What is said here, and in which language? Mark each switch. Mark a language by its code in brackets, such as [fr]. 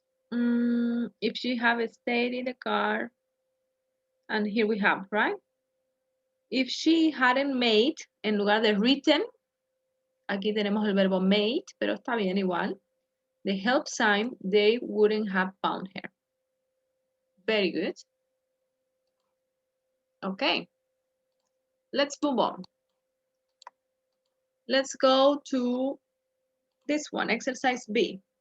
[en] If she have stayed in the car, and here we have, right? If she hadn't made, [es] en lugar de written, aquí tenemos el verbo made, pero está bien igual. [en] The help sign, they wouldn't have found her. Very good. Okay. Let's move on. Let's go to this one, exercise B.